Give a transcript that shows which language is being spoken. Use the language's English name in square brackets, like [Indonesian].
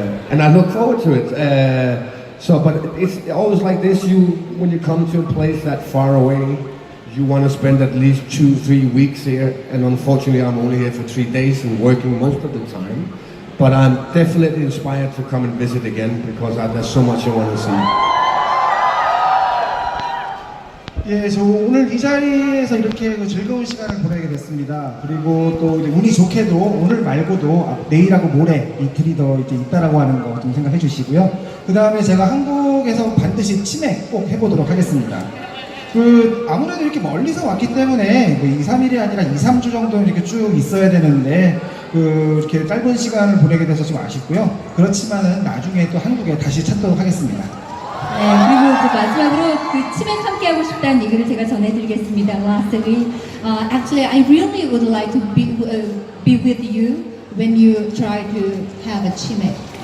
[English] And I look forward to it. But it's always like this, when you come to a place that far away, you want to spend at least 2-3 weeks here, and unfortunately I'm only here for 3 days and working most of the time. But I'm definitely inspired to come and visit again because there's so much I want to see. [Korean] 예, 저 오늘 이 자리에서 이렇게 그 즐거운 시간을 보내게 됐습니다. 그리고 또 이제 운이 좋게도 오늘 말고도 내일하고 모레 이틀이 더 이제 있다라고 하는 거 좀 생각해 주시고요. 그 다음에 제가 한국에서 반드시 치맥 꼭 해보도록 하겠습니다. 아무래도 이렇게 멀리서 왔기 때문에 2, 3일이 아니라 2, 3주 정도는 이렇게 쭉 있어야 되는데 이렇게 짧은 시간을 보내게 돼서 좀 아쉽고요. 그렇지만은 나중에 또 한국에 다시 찾도록 하겠습니다. 네, 그리고 그 마지막으로 그 치맥 함께 하고 싶다는 얘기를 제가 전해드리겠습니다. [English] Lastly, actually, I really would like to be with you when you try to have a 치맥.